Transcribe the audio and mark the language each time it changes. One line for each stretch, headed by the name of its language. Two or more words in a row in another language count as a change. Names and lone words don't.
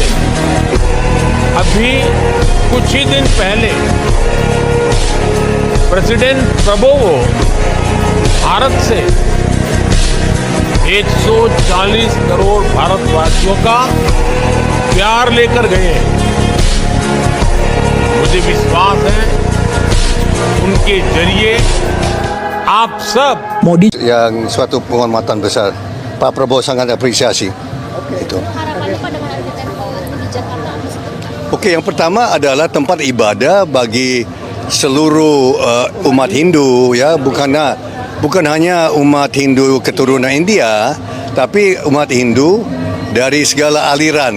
Hindi: अभी कुछ ही दिन पहले प्रेसिडेंट प्रबोवो भारत से 140 करोड़ भारतवासियों का प्यार लेकर गए हैं। मुझे विश्वास है उनके जरिए आप सब
Indonesian: yang suatu penghormatan besar. Pak Prabowo sangat apresiasi. Itu. Harapannya pada menghadapi tempo di Jakarta apa seperti? Oke, yang pertama adalah tempat ibadah bagi seluruh umat Hindu, ya, bukan hanya umat Hindu keturunan India, tapi umat Hindu dari segala aliran.